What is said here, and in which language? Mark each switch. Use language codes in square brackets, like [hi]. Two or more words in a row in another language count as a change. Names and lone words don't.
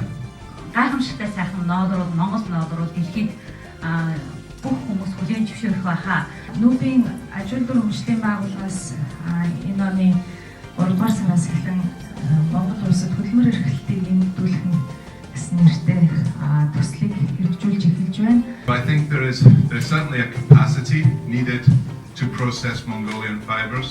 [mn] Гайхамшигтай сайхан ноодрууд, Монгол ноодрууд дэлхийд бүх хүмүүс хүлээн зөвшөөрөх байхаа. Нүүбийн аж үйлдвэр хөгжлийн байгууллагаас энэ оны 3-р сараас эхлэн Монгол улсад хөдөлмөр эрхлэлтийг нэмэгдүүлэх гэсэн нэртэй төслийг хэрэгжүүлж эхэлж байна. [en] I think there's certainly a capacity needed to process Mongolian fibers.